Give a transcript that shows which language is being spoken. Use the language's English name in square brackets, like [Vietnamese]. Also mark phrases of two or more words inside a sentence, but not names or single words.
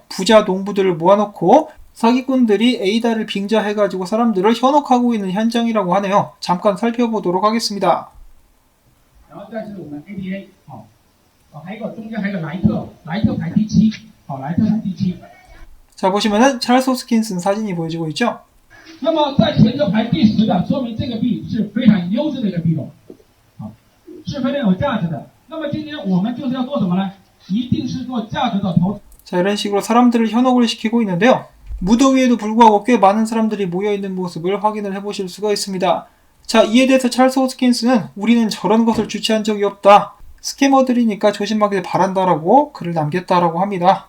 [Korean] 부자 농부들을 모아놓고 사기꾼들이 에이다를 빙자해가지고 사람들을 현혹하고 있는 현장이라고 하네요. 잠깐 살펴보도록 하겠습니다. 자, 보시면은 찰스 호스킨슨 사진이 보여지고 있죠. [Chinese] 那么在前头排第10的，说明这个币是非常优质的一个币种，是非常有价值的。那么今天我们就是要做什么呢？一定是做价值的投。 [Korean] 자, 이런 식으로 사람들을 현혹을 시키고 있는데요. 무더위에도 불구하고 꽤 많은 사람들이 모여있는 모습을 확인을 해보실 수가 있습니다. 자, 이에 대해서 찰스 호스킨스는 우리는 저런 것을 주최한 적이 없다. 스캐머들이니까 조심하길 바란다라고 글을 남겼다라고 합니다.